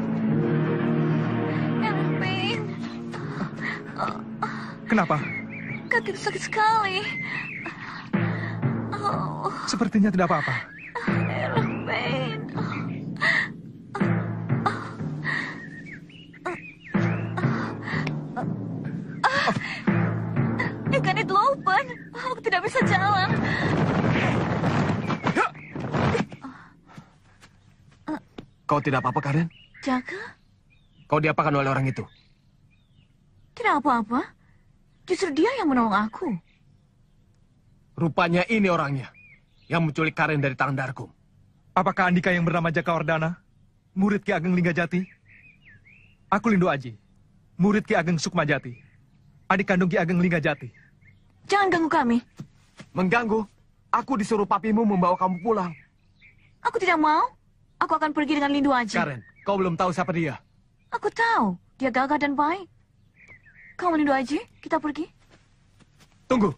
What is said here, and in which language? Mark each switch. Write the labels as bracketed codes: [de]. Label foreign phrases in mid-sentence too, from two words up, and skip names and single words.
[id] Erwin, Kenapa? kakiku sakit sekali. Oh, Sepertinya tidak apa-apa. Erwin. [nl] Ik kan niet lopen. [id] Aku tidak bisa Tolong. Kau tidak apa-apa, Karen? Jaka? Kau diapakan oleh orang itu? Tidak apa-apa. Justru dia yang menolong aku. Rupanya ini orangnya yang menculik Karen dari tangan Darkum. Apakah Andika yang bernama Jakawardana, murid Ki Ageng Linggajati? Aku Lindu Aji, murid Ki Ageng Sukmajati, adik kandung Ki Ageng Linggajati. Jangan ganggu kami. Mengganggu? Aku disuruh papimu membawa kamu pulang. Aku tidak mau. Aku akan pergi dengan Lindu Aji. Karen, kau belum tahu siapa dia. Aku tahu. Dia gagah dan baik. Kamu Lindu Aji, kita pergi. Tunggu.